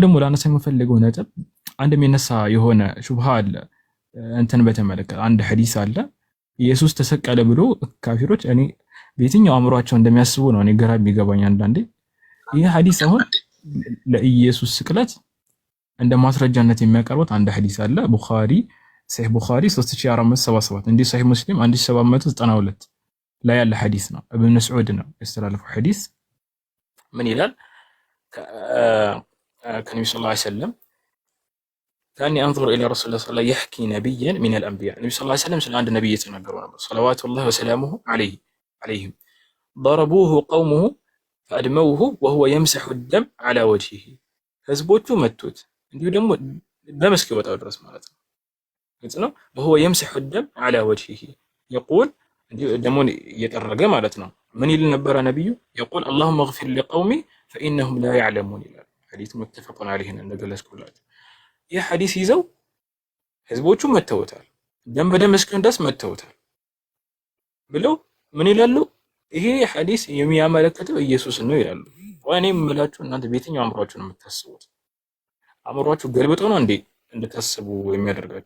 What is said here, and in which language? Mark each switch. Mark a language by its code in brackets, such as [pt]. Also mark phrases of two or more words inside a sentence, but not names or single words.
[am] ደግሞ ላነሳ የምፈልገው ነጥብ አንድ የሚነሳ የሆነ ሹብሃ አለ። እንትን በተመለከተ አንድ ሐዲስ አለ። ኢየሱስ ተሰቀለ ብሎ ካፊሮች እኔ በየትኛው አእምሯቸው እንደሚያስቡ ነው እኔ ግራ የሚገባኝ አንዳንዴ። ይሄ ሐዲስ አሁን ለኢየሱስ ስቅለት እንደ ማስረጃነት የሚያቀርቡት አንድ ሐዲስ አለ። ቡኻሪ ሰሂህ ቡኻሪ 3477 እንዲህ ሰሂህ ሙስሊም 1792 ላይ ያለ ሐዲስ ነው። ኢብኑ መስዑድ ነው ያስተላለፈው ሐዲስ። ምን ይላል? [ar] ከነብዩ صلى الله عليه وسلم كأني أنظر الى رسول الله صلى الله عليه وسلم يحكي نبيا من الانبياء ነብዩ صلى الله عليه وسلم [am] ስለ አንድ ነብይ የተናገሩ ነበር። [ar] صلوات الله وسلامه عليهم ضربوه قومه فادموه وهو يمسح الدم على وجهه [am] ህዝቦቹ መቱት እንዲሁ ደግሞ በመስክ ይወጣው ድረስ ማለት ነው። ግልጽ ነው። [ar] وهو يمسح الدم على وجهه يقول [am] እንዲሁ ደሙን እየጠረገ ማለት ነው። ምን ይል ነበር ነብዩ? [ar] يقول اللهم اغفر لقومي فانهم لا يعلمون [am] ይላል። ሐዲስ [ar] متفق عليه [am] እንደገለጽኩላችሁ። ይህ ሐዲስ ይዘው ህዝቦቹ መተውታል፣ ደም በደም እስኪሆን መተውታል ብለው ምን ይላሉ? ይሄ ሐዲስ የሚያመለክተው ኢየሱስ ነው ይላሉ። ወይኔ የምላችሁ እናንተ በየትኛው አእምሯችሁ ነው የምታስቡት? አእምሯችሁ ገልብጦ ነው እንዴ እንድታስቡ የሚያደርጋችሁ?